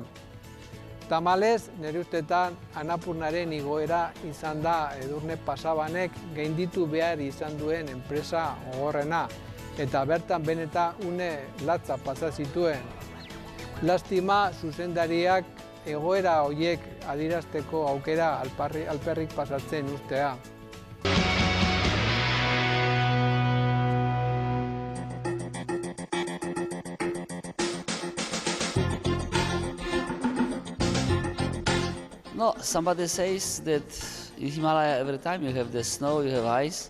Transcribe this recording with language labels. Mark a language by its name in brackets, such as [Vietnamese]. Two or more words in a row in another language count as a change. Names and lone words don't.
[Basque] Tamalez, nire ustetan Annapurnaren igoera izan da Edurne Pasabanek gainditu behar izan duen enpresa gogorrena, eta bertan beneta une latza pasa zituen. Lastima zuzendariak egoera horiek adierazteko aukera alperrik pasatzen ustea. [English] No, somebody says that in Himalaya every time you have the snow, you have ice.